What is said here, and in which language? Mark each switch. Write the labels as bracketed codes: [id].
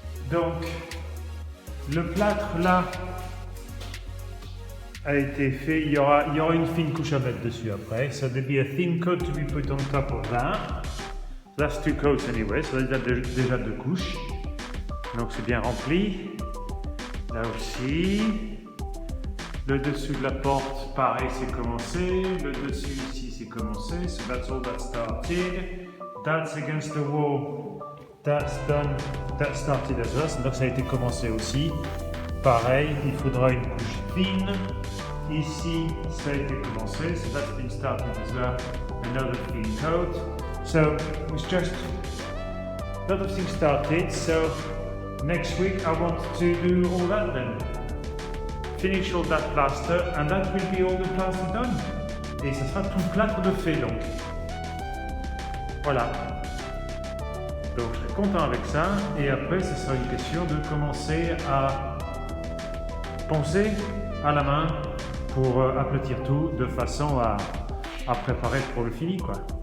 [fr] Donc, le plâtre là a été fait. Il y aura une fine couche à mettre dessus après. [en] So there'll be a thin coat to be put on top of that. That's 2 coats anyway. [fr] So déjà 2 couches. Donc c'est bien rempli. Là aussi. Le dessus de la porte, pareil, c'est commencé. Le dessus ici, c'est commencé. [en] So that's all that started. That's against the wall. That's done. That started as well. [fr] Donc ça a été commencé aussi. Pareil, il faudra une couche fine. Ici, ça a été commencé. [en] So that's been started as well. Another thin coat. So it's just a lot of things started. So next week I want to do all that then. Finish all that plaster, and that will be all the plaster done. [fr] Et ça sera tout le plâtre de fait donc. Voilà. Donc je serai content avec ça. Et après, ce sera une question de commencer à poncer à la main pour aplatir tout de façon à préparer pour le fini, quoi.